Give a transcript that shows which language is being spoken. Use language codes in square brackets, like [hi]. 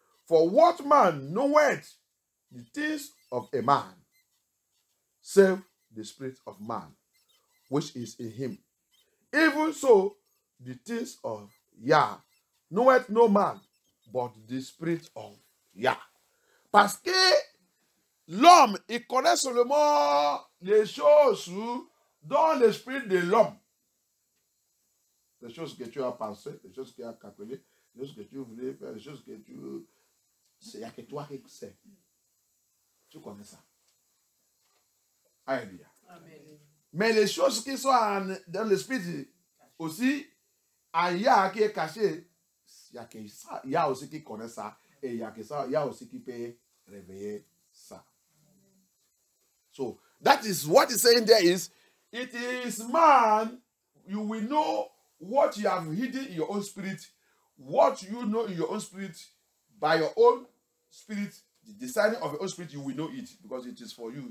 [en] For what man knoweth the things of a man, save the spirit of man, which is in him. Even so, the things of Yah knoweth no man, but the spirit of Yah. [fr] Parce que l'homme, il connaît seulement les choses dans l'esprit de l'homme. Les choses que tu as pensées, les choses que tu as calculées, les choses que tu voulais faire, les choses que tu... Il n'y a que toi qui sais. Tu connais ça. Alléluia. Amen. Mais les choses qui sont dans l'esprit aussi, il y a qui est caché, il y a aussi qui connaît ça, et il y a aussi qui peut réveiller ça. [en] So, that is what he's saying there is, it is man, you will know what you have hidden in your own spirit, what you know in your own spirit, by your own spirit, the deciding of your own spirit, you will know it because it is for you.